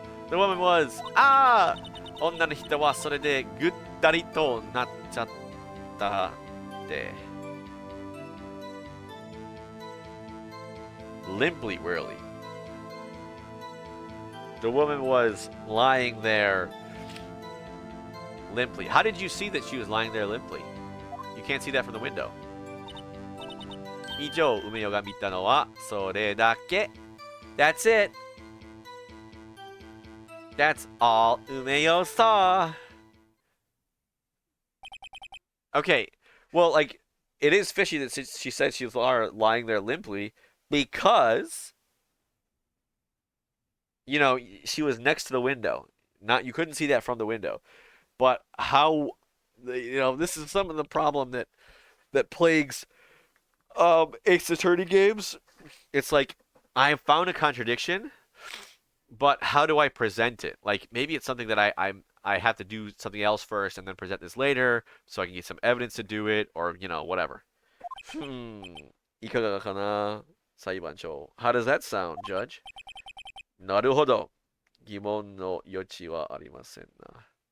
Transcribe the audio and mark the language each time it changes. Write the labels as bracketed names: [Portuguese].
[English] The woman was [Japanese] 女の人はそれでぐったりとなっちゃったって [English] limply, wearily. The woman was lying there limply. How did you see that she was lying there limply? You can't see that from the window. [Japanese] 以上、梅代が見たのはそれだけ. [English] That's it. That's all Umeyo saw. Okay, well, like, it is fishy that she said she was lying there limply because, you know, she was next to the window. You couldn't see that from the window. But how, you know, this is some of the problem that plagues Ace Attorney games. It's like, I found a contradiction, but how do I present it? Like, maybe it's something that I have to do something else first and then present this later so I can get some evidence to do it, or, you know, whatever. [Japanese] いかがかな、裁判長. [English] How does that sound, Judge? [Japanese] なるほど。疑問の余地はありませんな.